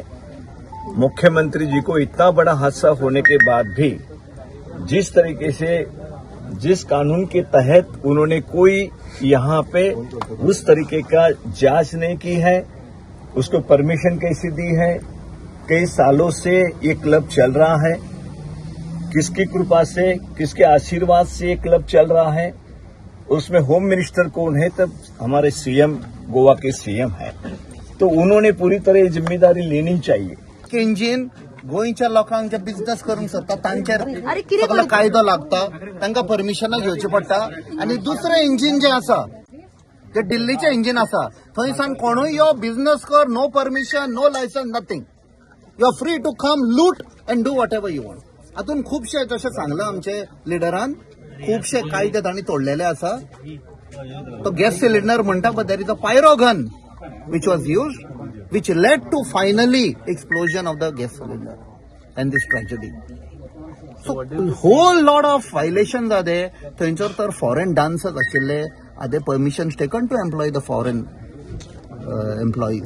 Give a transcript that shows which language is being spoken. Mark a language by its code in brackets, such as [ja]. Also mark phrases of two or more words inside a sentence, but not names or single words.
[hi] मुख्यमंत्री जी को इतना बड़ा हादसा होने के बाद भी जिस तरीके से जिस कानून के तहत उन्होंने कोई यहाँ पे उस तरीके का जांच नहीं की है, उसको परमिशन कैसी दी है, कई सालों से ये क्लब चल रहा है, किसकी कृपा से किसके आशीर्वाद से ये क्लब चल रहा है, उसमें [en] home minister [hi] कौन है, तब हमारे सीएम गोवा के सीएम है. तो उन्होंने पूरी तरह जिम्मेदारी लेनी चाहिए. [kok] इंजिन गोंयच्या लोकांक जे बिझनेस करूंक सोदता तांचेर सगळो कायदो लागता, तांकां परमिशनां घेवची पडटा. आनी दुसरें इंजिन जें आसा ते दिल्लीचें इंजिन आसा, थंयसान कोणूय यो बिझनेस कर, [en] no permission, no licence, नथिंग. you are free to come, loot and do what ever you want. [kok] हातून खुबशे जशें सांगलां आमचे लिडरान, खुबशे कायदे तांणी तोडलेले आसा. तो गॅस सिलिंडर म्हणटा [en] but there is a pyro gun which was used, which led to finally explosion of the gas cylinder and this tragedy. So whole lot of violations are there. Thunchor तर foreign dancers आशिल्ले, are there permissions taken to employ the foreign employees?